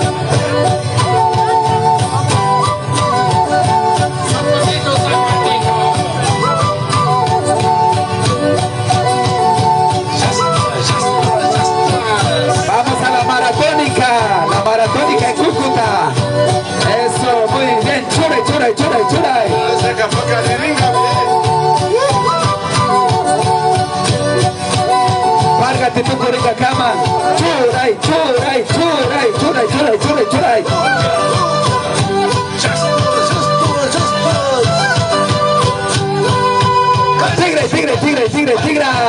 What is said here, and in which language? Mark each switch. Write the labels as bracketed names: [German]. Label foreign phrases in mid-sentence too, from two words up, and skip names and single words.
[Spanish] Vamos a la maratónica en Cúcuta. Eso, muy bien, [Quechua] churay, churay, churay, churay. Várgate tu corita cama. Churay, churay, churay, churay, churay, churay, churay. [Spanish] Tigre, tigre, tigre, tigre, tigre.